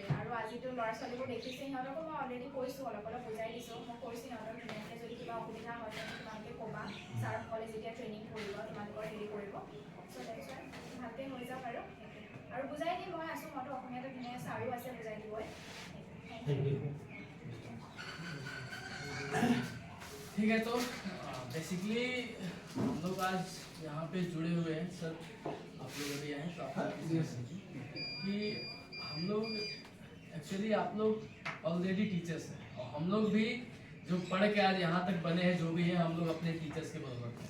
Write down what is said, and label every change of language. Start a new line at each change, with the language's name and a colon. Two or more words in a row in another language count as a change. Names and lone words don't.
Assamese: আৰু আজিতো ল'ৰা ছোৱালীবোৰ দেখিছে, সিহঁতকো মই অলৰেডি কৈছোঁ, অলপ অলপ বুজাই দিছোঁ। মই কৈছোঁ সিহঁতক ধুনীয়াকৈ যদি কিবা অসুবিধা হয় তেন্তে তোমালোকে ক'বা, ছাৰসকলে যেতিয়া ট্ৰেইনিং কৰিব, তোমালোকৰ হেৰি কৰিব।
English: so that's why
Assamese: ভালকৈ হৈ যাওক। আৰু বুজাই দিম, মই আছোঁ, মইতো অসমীয়াটো ধুনীয়া ছাৰো আছে বুজাই দিবই।
English: Thank you.
Hindi: ठीक है, तो बेसिकली हम लोग आज यहाँ पे जुड़े हुए हैं सर, आप लोग अभी आए तो आपको कि हम लोग एक्चुअली आप लोग
English: already teachers
Hindi: हैं, और हम लोग भी जो पढ़ के आज यहाँ तक बने हैं, जो भी हैं, हम लोग अपने टीचर्स के बराबर हैं।